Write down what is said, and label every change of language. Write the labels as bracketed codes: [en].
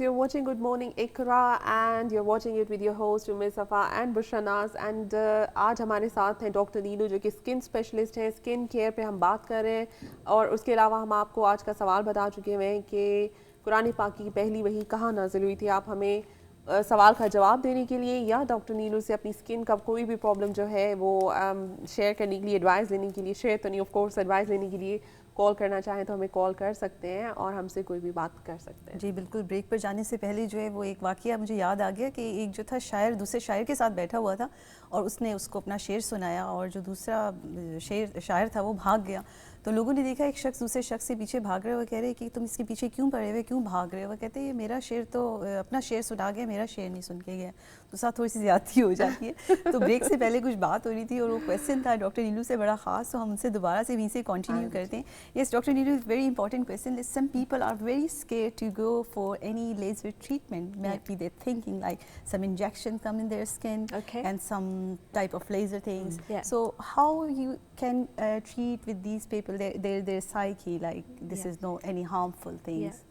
[en] You're watching Good Morning Ikra and you're watching it with your host Umair Safa and Bushra Naz and [hi] आज हमारे साथ हैं doctor नीलू जो कि skin specialist हैं। स्किन केयर पे हम बात कर रहे हैं और उसके अलावा हम आपको आज का सवाल बता चुके हैं कि कुरान पाक की पहली वही कहाँ नाजिल हुई थी। आप हमें सवाल का जवाब देने के लिए या डॉक्टर नीलू से अपनी स्किन का कोई भी प्रॉब्लम जो है वो शेयर करने के लिए, एडवाइस लेने के लिए, शेयर तो नहीं ऑफ कोर्स, एडवाइस लेने के लिए कॉल करना चाहें तो हमें कॉल कर सकते हैं और हमसे कोई भी बात कर सकते हैं। जी बिल्कुल। ब्रेक पर जाने से पहले जो है वो एक वाक़या मुझे याद आ गया कि एक जो था शायर दूसरे शायर के साथ बैठा हुआ था और उसने उसको अपना शेर सुनाया और जो दूसरा शायर था वो भाग गया। तो लोगों ने देखा एक शख्स दूसरे शख्स से पीछे भाग रहे हुए, कह रहे कि तुम इसके पीछे क्यों पड़े हुए, क्यों भाग रहे हो? कहते ये मेरा शेर तो अपना शेर सुना गया, मेरा शेर नहीं सुन के गया। तो साथ थोड़ी सी ज़्यादती हो जाती है। तो ब्रेक से पहले कुछ बात हो रही थी और वो क्वेश्चन था डॉक्टर नीलू से बड़ा ख़ास, तो हम उनसे दोबारा से वहीं से कंटिन्यू करते हैं। [en] Yes doctor Neelu, very important question. Some people are very scared to go for any laser treatment. Might be they're thinking like some injection come in their skin and some type of laser things. So how you can treat with these people, their psyche, like this is no any harmful things?